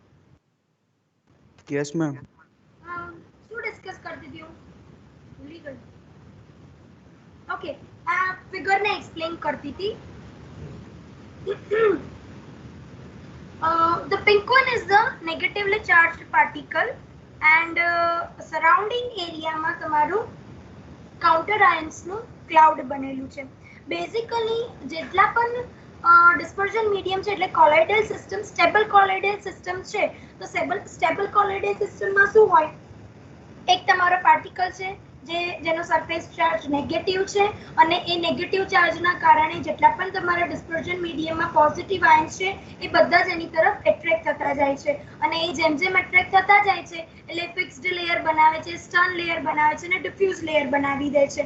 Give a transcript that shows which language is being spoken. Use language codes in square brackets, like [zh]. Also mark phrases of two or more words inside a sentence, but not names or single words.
[en] Yes, ma'am. [gu] શું ડિસ્કસ કરતી હતી હું, ભૂલી ગઈ. ઓકે, આ ફિગર ને એક્સપ્લેન કરતી હતી. [en] The pink one is the negatively charged particle and surrounding area [gu] માં તમારું [en] counter ions નું cloud [gu] બનેલું છે. બેઝિકલી જેટલા પણ [en] dispersion medium [gu] છે એટલે [en] colloidal system, stable colloidal system [gu] છે. તો [en] stable colloidal system [gu] માં શું હોય, એક તમારો પાર્ટિકલ છે જેનો [en] surface charge negative [gu] છે અને એ નેગેટિવ ચાર્જના કારણે જેટલા પણ તમારા ડિસ્પર્ઝન મીડિયમમાં પોઝિટિવ આયન્સ છે એ બધા જ એની તરફ એટ્રેક્ટ થતા જાય છે અને એ જેમ જેમ એટ્રેક્ટ થતા જાય છે એટલે [en] fixed layer [gu] બનાવે છે, [en] Stern layer [gu] બનાવે છે અને [en] diffuse layer [gu] બનાવી દે છે.